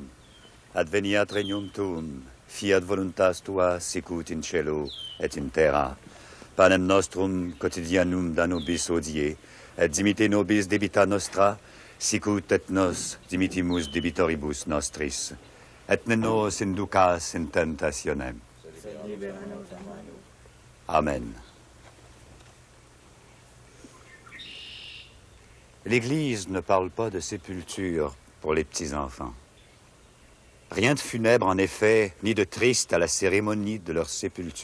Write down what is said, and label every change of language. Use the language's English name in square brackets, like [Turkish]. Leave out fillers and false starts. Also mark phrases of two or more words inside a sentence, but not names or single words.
[Latin] Adveniat regnum tuum, fiat voluntas tua sicut in cielo et in terra. Panem nostrum quotidianum da nobis hodie, et dimite nobis debita nostra, sicut et nos dimitimus debitoribus nostris. Et ne nos inducas in tentationem. Amen. [French] L'Église ne parle pas de sépulture pour les petits-enfants. Rien de funèbre, en effet, ni de triste à la cérémonie de leur sépulture.